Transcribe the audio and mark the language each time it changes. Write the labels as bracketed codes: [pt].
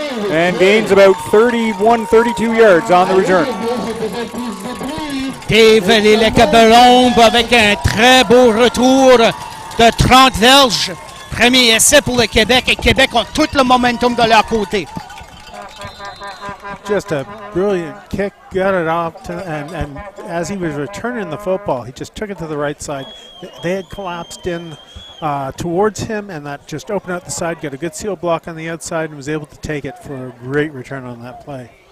[en] And gains about 31, 32 yards on the return. [fr] Dave Leleka Balom avec un très beau retour de 30 verges. Premier essai pour le Québec et Québec ont tout le momentum de leur côté. [en] Just a brilliant kick, got it off, and as he was returning the football, he just took it to the right side. They had collapsed in towards him, and that just opened out the side, got a good seal block on the outside, and was able to take it for a great return on that play.